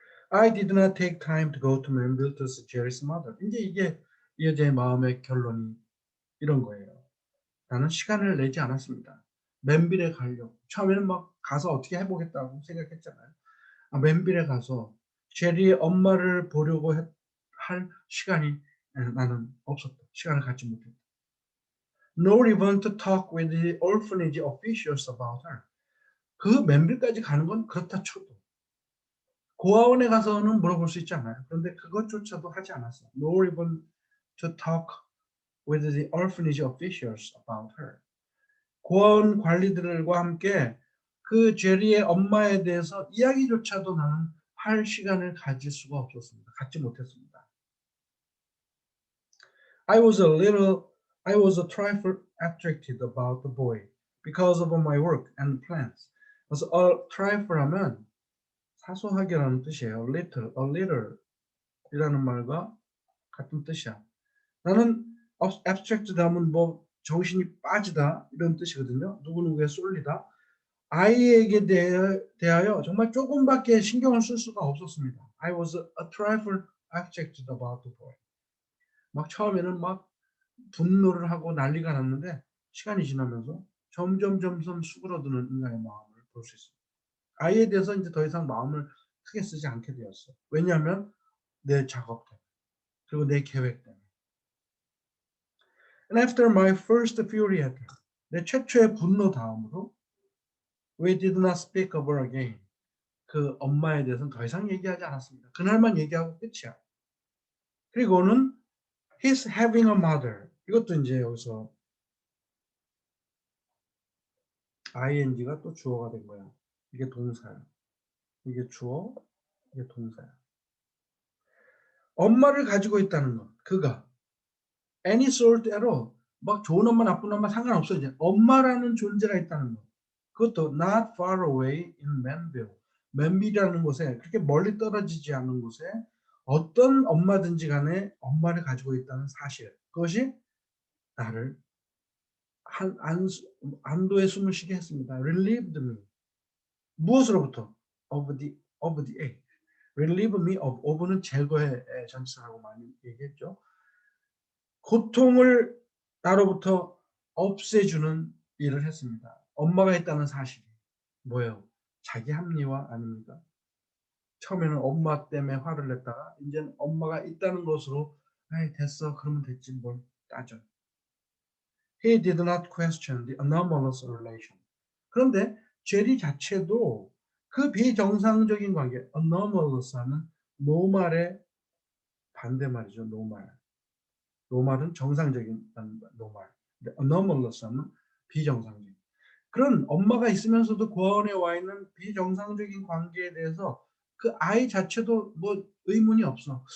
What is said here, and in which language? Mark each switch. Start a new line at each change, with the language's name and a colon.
English: I did not take time to go to Manville to see Jerry's mother.
Korean: 이제 이게 이 여자의 마음의 결론이 이런 거예요. 나는 시간을 내지 않았습니다. 맨빌에 가려고. 처음에는 막 가서 어떻게 해보겠다고 생각했잖아요. 맨빌에 가서 제리의 엄마를 보려고 할 시간이 나는 없었다. 시간을 갖지 못했다.
English: Nor even to talk with the orphanage officials about her.
Korean: 그 맨빌까지 가는 건 그렇다 쳐도 고아원에 가서는 물어볼 수 있잖아요. 그런데 그것조차도 하지 않았어요.
English: Nor even to talk with the orphanage officials about her.
Korean: 고아원 관리들과 함께 그 제리의 엄마에 대해서 이야기조차도 나는 할 시간을 가질 수가 없었습니다. 갖지 못했습니다.
English: I was a trifle attracted about the boy because of my work and plans.
Korean: 그래서 a trifle 하면 사소하게라는 뜻이에요.
English: a little
Korean: 이라는 말과 같은 뜻이야. 나는 abstract 하면 뭐 정신이 빠지다 이런 뜻이거든요. 누구누구에 쏠리다. 아이에게 대하여 정말 조금밖에 신경을 쓸 수가 없었습니다.
English: I was a trifle abstracted about the boy.
Korean: 막 처음에는 막 분노를 하고 난리가 났는데 시간이 지나면서 점점 수그러드는 인간의 마음을 볼 수 있습니다. 아이에 대해서 이제 더 이상 마음을 크게 쓰지 않게 되었어. 왜냐하면 내 작업 때문에 그리고 내 계획 때문에.
English: And after my first fury at her,
Korean: 내 최초의 분노 다음으로
English: we did not speak of her again.
Korean: 그 엄마에 대해서는 더 이상 얘기하지 않았습니다. 그날만 얘기하고 끝이야. 그리고는
English: his having a mother.
Korean: 이것도 이제 여기서 ing가 또 주어가 된 거야. 이게 동사야. 이게 주어, 이게 동사야. 엄마를 가지고 있다는 것. 그가
English: any sort at all.
Korean: 막 좋은 엄마, 나쁜 엄마 상관없어 이제. 엄마라는 존재가 있다는 것. 그것도
English: not far away in Manville.
Korean: 맨빌이라는 곳에 그렇게 멀리 떨어지지 않은 곳에 어떤 엄마든지 간에 엄마를 가지고 있다는 사실. 그것이 나를 안도의 숨을 쉬게 했습니다.
English: relieved me.
Korean: 무엇으로부터?
English: of the ache. relieve me of
Korean: 는 제거의 전치사라고 많이 얘기했죠. 고통을 나로부터 없애주는 일을 했습니다. 엄마가 있다는 사실이 뭐예요? 자기 합리화 아닙니까? 처음에는 엄마 때문에 화를 냈다가 이제는 엄마가 있다는 것으로 아이 됐어 그러면 됐지 뭘 따져.
English: He did not question the anomalous relation.
Korean: 그런데 제리 자체도 그 비정상적인 관계, anomalous 하는 노말의 반대말이죠. 노말은 정상적인 노말. 근데 anomalous 하면 비정상적인. 그런 엄마가 있으면서도 고아원에 와 있는 비정상적인 관계에 대해서 그 아이 자체도 뭐 의문이 없어.